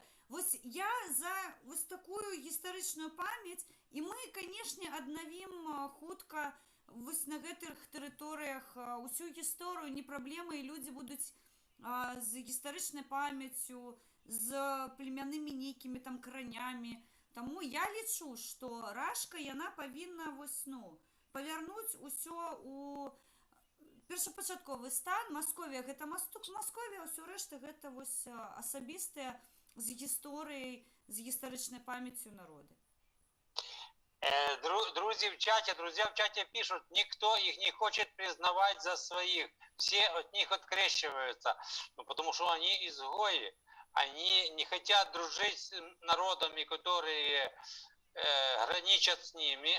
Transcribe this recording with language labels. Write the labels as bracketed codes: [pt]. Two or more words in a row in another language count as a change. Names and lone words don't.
[be] Вось я за вось такую гістарычную памяць, і мы, канешне, аднавім хутка вось на гэтых тэрыторыях усю гісторыю, не праблема, і людзі будуць з гістарычнай памяццю, з племяннымі нейкімі там каранямі. Таму я лічу, што Рашка, яна павінна вось, павярнуць усё у першапачатковы стан. Масковія гэта Масковія, ўсё рэшта гэта вось асабістыя [uk] з історією, з історичною пам'яттю народу. [ru] Друзья в чате пишут, никто их не хочет признавать за своих. Все от них открещиваются. Ну, потому что они изгои. Они не хотят дружить с народами, которые граничат с ними.